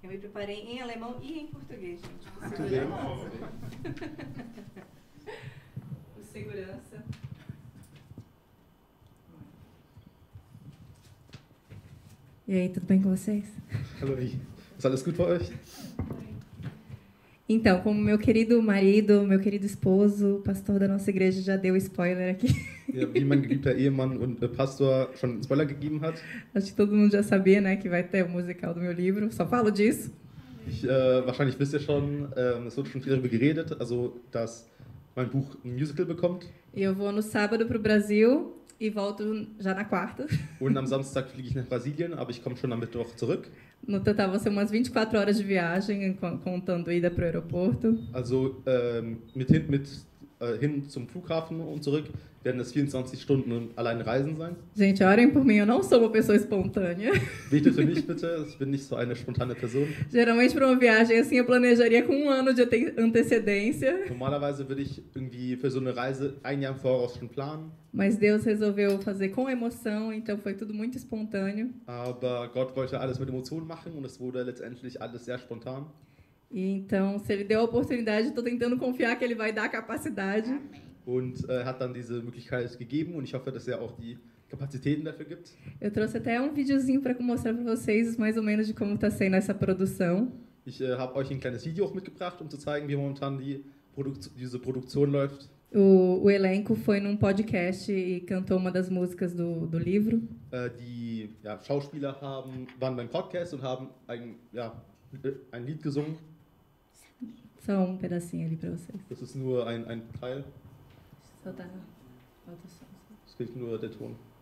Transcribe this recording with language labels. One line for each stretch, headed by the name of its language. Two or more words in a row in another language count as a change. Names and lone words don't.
Portuguese: preparei em alemão e em português, gente. Muito bem. O segurança. E aí, tudo bem com vocês?
German: Hallo, ist alles gut bei euch?
Portuguese: Então, como meu querido marido, meu querido esposo, pastor da nossa igreja já deu spoiler aqui.
German: Ja, wie mein geliebter Ehemann und Pastor schon einen Spoiler gegeben hat.
Portuguese: Acho que todo mundo já sabia, né, que vai ter o musical do meu livro. Só falo disso.
German: Wahrscheinlich wisst ihr schon, es wurde schon viel darüber geredet, also dass mein Buch ein Musical bekommt.
Portuguese: E eu vou no sábado para o Brasil e volto já na quarta.
German: Und am Samstag fliege ich nach Brasilien, aber ich komme schon am Mittwoch zurück.
Portuguese: No total, vão ser umas 24 horas de viagem, contando ida para o aeroporto.
German: Also hin zum Flughafen und zurück werden es 24 Stunden allein Reisen sein.
Portuguese: Gente, orem por mim, eu não sou uma pessoa espontânea.
German: Betet für mich bitte, ich bin nicht so eine spontane Person.
Portuguese: Geralmente, para uma viagem assim, eu planejaria com 1 ano de antecedência.
German: Normalerweise würde ich irgendwie für so eine Reise 1 Jahr im Voraus schon planen.
Portuguese: Mas Deus resolveu fazer com emoção, então foi tudo muito espontâneo.
German: Aber Gott wollte alles mit Emotionen machen und es wurde letztendlich alles sehr spontan.
Portuguese: E então, se Ele deu a oportunidade, estou tentando confiar que Ele vai dar a capacidade.
German: Und hat dann diese Möglichkeit gegeben und ich hoffe, dass er auch die Kapazitäten dafür gibt.
Portuguese: Eu trouxe até um videozinho para mostrar para vocês mais ou menos de como está sendo essa produção.
German: Ich habe euch ein kleines Video auch mitgebracht, um zu zeigen, wie momentan diese Produktion läuft.
Portuguese: O elenco foi num podcast e cantou uma das músicas do livro.
German: Die Schauspieler waren beim Podcast und haben ein Lied gesungen.
Portuguese: Só um pedacinho ali para vocês.
German: Das ist nur ein Teil.
Portuguese: Só tá falta só.
German: Es fehlt nur der Ton.